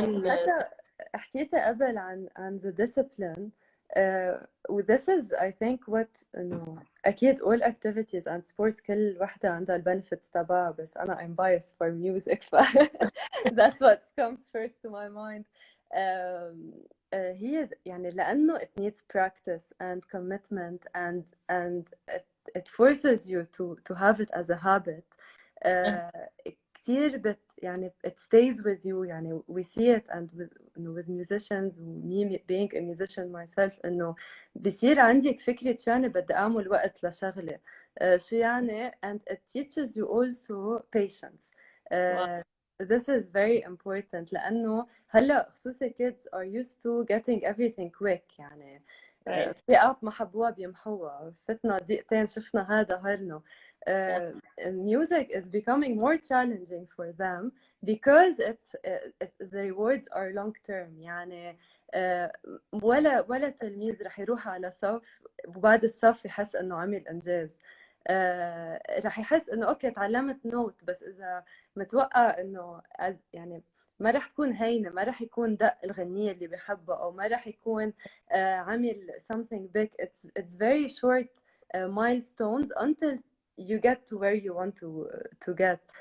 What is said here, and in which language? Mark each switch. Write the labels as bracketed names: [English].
[Arabic] حتى حكيت قبل عن the discipline. [English] و this is I think what [Arabic] إنه أكيد [English] all activities and sports [Arabic] كل وحدة عندها البنفيتس تبعها، بس أنا [English] I'm biased for music ف that's what comes first to my mind. [Arabic] هي يعني لأنه [English] it needs practice and commitment and it forces you to have it as a habit. [Arabic] كتير يعني [English] it stays with you. يعني we see it and with musicians و me being a musician myself [Arabic] إنه بصير عندك فكرة شو يعني [English] بدي أعمل وقت لشغلة شو يعني and it teaches you also patience. This is very important [Arabic] لأنه هلا خصوصي [English] kids are used to getting everything quick. يعني right. [Arabic] في اب ما حبوها بيمحوها، فتنا دقيقتين شفنا هذا هرنا. [English] Music is becoming more challenging for them because the rewards are long term. [Arabic] يعني ولا تلميذ رح يروح على صف وبعد الصف يحس انه عمل انجاز. رح يحس انه اوكي تعلمت نوت، بس اذا متوقع انه يعني ما رح تكون هينة، ما رح يكون دق الغنية اللي بحبها، أو ما رح يكون عامل [English] something big. It's very short milestones until you get to where you want to get.